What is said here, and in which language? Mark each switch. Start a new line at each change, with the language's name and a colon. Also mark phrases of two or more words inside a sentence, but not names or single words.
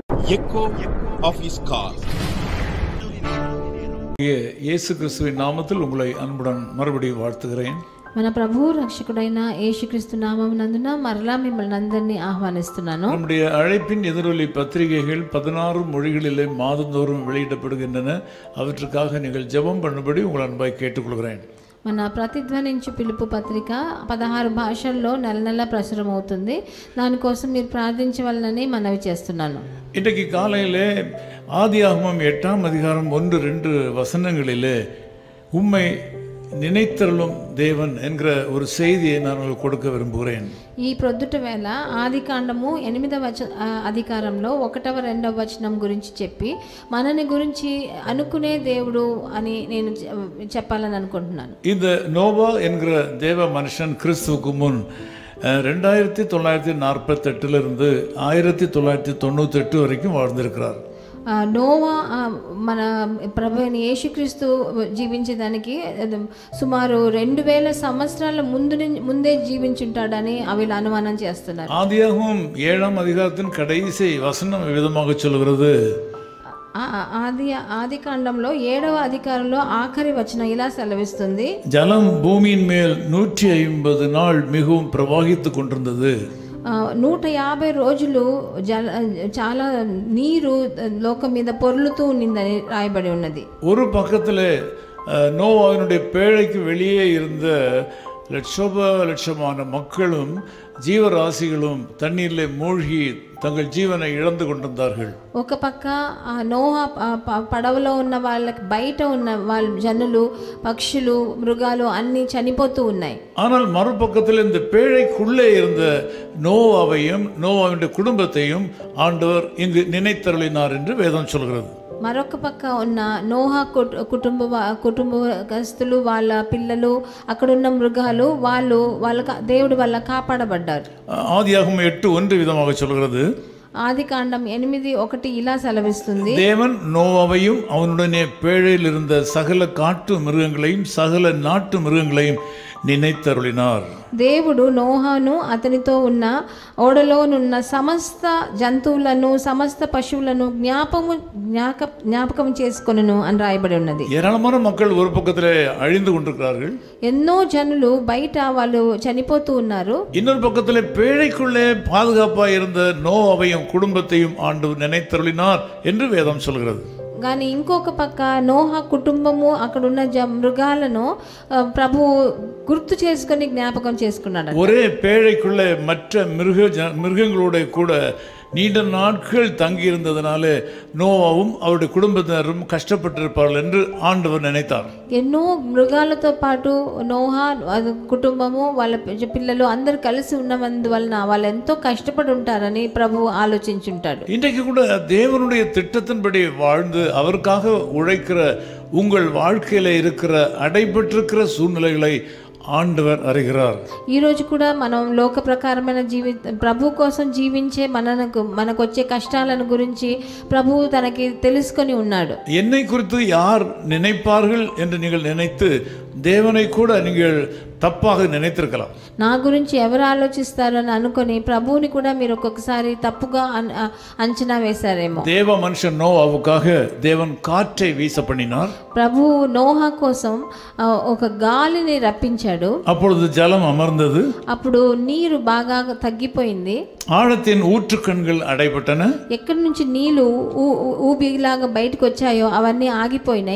English: echo of his call.
Tamil: இயேசு கிறிஸ்துவின் நாமத்தில் உங்களை அன்புடன் மறுபடியும் வாழ்த்துகிறேன்.
Telugu: మన ప్రభువు రక్షకుడైన యేసుక్రీస్తు నామమునందున మరలా మిమ్మల్ని అందరినీ ఆహ్వానిస్తున్నాను.
Tamil: நம்முடைய அழைப்பின் எதிரொலி பத்திரிகைகள் 16 மொழிகளிலே மாதந்தோறும் வெளியிடப்படுகின்றன. அவற்றுக்காக நீங்கள் ஜெபம் பண்ணும்படி உங்கள் அன்பாய் கேட்டுக்கொள்கிறேன்.
Telugu: మన ప్రతిధ్వనించు పిలుపు పత్రిక 16 భాషల్లో నెల నెల ప్రచురం అవుతుంది. దానికోసం మీరు ప్రార్థించవలనని మనవి చేస్తున్నాను.
Tamil: இன்றைக்கு காலையிலே ஆதியாகமம் 8ஆம் அதிகாரம் 1-2 வசனங்களிலே உம்மை நினைத்தருளும் தேவன் என்கிற ஒரு செய்தியை நான் உங்களுக்கு கொடுக்க விரும்புகிறேன்.
Telugu: ఈ ప్రొద్దుట వేళ ఆదికాండము 8వ అధికారంలో 1వ 2వ వచనం గురించి చెప్పి మనని గురించి అనుకునే దేవుడు అని నేను చెప్పాలని అనుకుంటున్నాను.
Tamil: இந்த நோவா என்கிற தேவ மனுஷன் கிறிஸ்துவுக்கு முன் 2948 1998 வரைக்கும் வாழ்ந்திருக்கிறார்.
Telugu: నోవా మన ప్రభు అయిన యేసుక్రీస్తు జీవించేదానికి సుమారు 2000 సంవత్సరాల ముందే జీవించుంటాడని వీళ్ళు అనుమానం చేస్తున్నారు.
Tamil: ஆதியாகமம் 7ஆம் அதிகாரத்தின் கடைசி வசனம் விதமாக சொல்கிறது.
Telugu: ఆది కాండంలో 7వ అధికారంలో ఆఖరి వచనం ఇలా సెలవిస్తుంది.
Tamil: ஜலம் பூமியின் மேல் 150 நாள் மிகவும் பிரவாகித்துக் கொண்டிருந்தது.
Telugu: 150 రోజులు చాలా నీరు లోకం మీద పొర్లుతూ ఉన్నదని రాయబడి ఉన్నది.
Tamil: ஒரு பக்கத்திலே நோவாவினுடைய பேழைக்கு வெளியே இருந்த லட்சமான மக்களும் ஜீவராசிகளும் தண்ணீரிலே மூழ்கி தங்கள் ஜீவனை இழந்து கொண்டிருந்தார்கள்.
Telugu: ఒక పక్క నోహా పడవలో ఉన్న వాళ్ళకి బయట ఉన్న వాళ్ళ జనులు పక్షులు మృగాలు అన్ని చనిపోతూ ఉన్నాయి.
Tamil: ஆனால் மறுபக்கத்தில் இந்த பேழைக்குள்ளே இருந்த நோவாவையும் நோவாவினுடைய குடும்பத்தையும் ஆண்டவர் இங்கு நினைத்தருளினார் என்று வேதம் சொல்கிறது.
Telugu: మరొక పక్క ఉన్న నోహా కుటుంబస్తులు వాళ్ళ పిల్లలు అక్కడున్న మృగాలు వాళ్ళ దేవుడు వాళ్ళ కాపాడబడ్డారు.
Tamil: ஆதியாகமம் 8:1 விதமாக சொல்கிறது.
Telugu: ఆదికాండం 8:1 ఇలా సెలవిస్తుంది.
Tamil: தேவன் நோவாவையும் அவனுடனே பேழையில் இருந்த சகல காட்டு மிருகங்களையும் சகல நாட்டு மிருகங்களையும் நினைத்தருளினார்.
Telugu: దేవుడు నోహాను అతనితో ఉన్న ఓడలోనున్న సమస్త జంతువులను సమస్త పశువులను జ్ఞాపకం చేసుకొనును అని రాయబడి ఉన్నది.
Tamil: ஏராளமான மக்கள் ஒரு பக்கத்திலே அழிந்து கொண்டிருக்கிறார்கள்.
Telugu: ఎన్నో జనులు బయట వాళ్ళు చనిపోతూ ఉన్నారు.
Tamil: இன்னொரு பக்கத்திலே பேழைக்குள்ளே பாதுகாப்பாக இருந்த நோவாவையும் குடும்பத்தையும் ஆண்டவர் நினைத்தருளினார் என்று வேதம் சொல்கிறது.
Telugu: కానీ ఇంకొక పక్క నోహా కుటుంబము అక్కడున్న మృగాలను ప్రభు గుర్తు చేసుకొని జ్ఞాపకం చేసుకున్నాడు.
Tamil: ஒரே பேழைக்குள்ளே மற்ற மிருகங்களோட கூட நீண்ட நாட்கள் தங்கியிருந்ததுனால நோவாவும் அவருடைய குடும்பத்தினரும் கஷ்டப்பட்டிருப்பார்கள் என்று ஆண்டவர் நினைத்தார்.
Telugu: ఎన్నో మృగాలతో పాటు నోహా కుటుంబము వాళ్ళ పిల్లలు అందరు కలిసి ఉన్నందువలన వాళ్ళు ఎంతో కష్టపడి ఉంటారని ప్రభు ఆలోచించుంటాడు.
Tamil: இன்றைக்கு கூட தேவனுடைய திட்டத்தின்படி வாழ்ந்து அவருக்காக உழைக்கிற உங்கள் வாழ்க்கையில இருக்கிற அடைபட்டிருக்கிற சூழ்நிலைகளை ఆండవర్ அறிகிறார்.
Telugu: ఈ రోజు కూడా మనం లోక ప్రకారమైన ప్రభు కోసం జీవించే మనకు వచ్చే కష్టాలను గురించి ప్రభువు తనకి తెలుసుకొని ఉన్నాడు.
Tamil: என்னை குறித்து யார் நினைப்பார்கள் என்று நீங்கள் நினைத்து தேவனை கூட நீங்கள் தப்பாக நினைத்திருக்கலாம்.
Telugu: నా గురించి ఎవరు ఆలోచిస్తారు అని అనుకొని ప్రభువుని కూడా మీరు ఒక్కొక్కసారి తప్పుగా అంచనా వేశారేమో.
Tamil: தேவ மனுஷன் நோவாவுக்காக தேவன் காற்றை வீச பண்ணினார்.
Telugu: ప్రభు నోహా కోసం ఒక గాలిని రప్పించాడు.
Tamil: அப்பொழுது ஜலம் அமர்ந்தது.
Telugu: అప్పుడు నీరు బాగా తగ్గిపోయింది.
Tamil: ஆழத்தின் ஊற்றுக்கண்கள் அடைபட்டன.
Telugu: ఎక్కడి నుంచి నీళ్లు ఊబిలాగా బయటకు వచ్చాయో అవన్నీ ఆగిపోయినాయి.